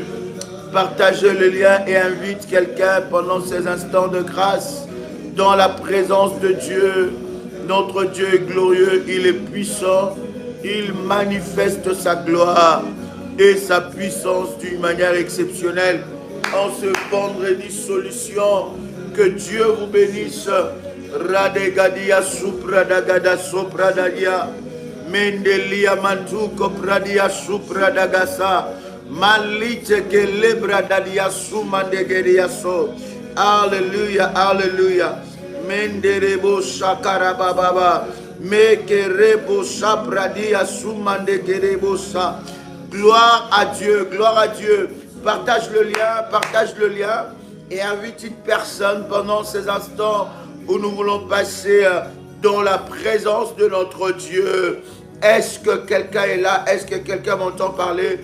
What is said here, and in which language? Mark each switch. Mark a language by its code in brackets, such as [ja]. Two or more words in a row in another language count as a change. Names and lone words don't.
[fr] Partagez le lien et invite quelqu'un pendant ces instants de grâce dans la présence de Dieu. Notre Dieu est glorieux, il est puissant, il manifeste sa gloire et sa puissance d'une manière exceptionnelle. En ce vendredi solution, que Dieu vous bénisse. Radegadia supradagada sopradadia, mendelia mantuko pradia supradagasa, malite que lebradadia sumandegeria so. Alléluia, alléluia. Menderebo shakarababa, mekerebo shapradia sumandegerebo sa. Gloire à Dieu, gloire à Dieu. Partage le lien et invite une personne pendant ces instants où nous voulons passer dans la présence de notre Dieu. Est-ce que quelqu'un est là? Est-ce que quelqu'un m'entend parler?